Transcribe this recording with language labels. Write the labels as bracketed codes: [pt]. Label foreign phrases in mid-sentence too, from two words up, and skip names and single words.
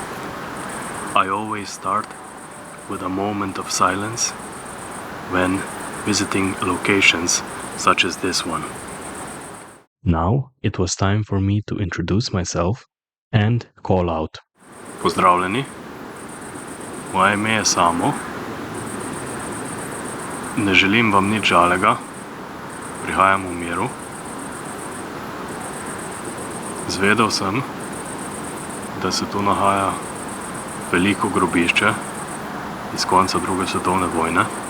[en] I always start with a moment of silence when visiting locations such as this one. Now it was time for me to introduce myself and call out. [sl] Pozdravljeni, moje ime je Samo. Ne želim vam nič žalega, prihajam v miru. Zvedel sem, da se tu nahaja veliko grobišče iz konca druge svetovne vojne.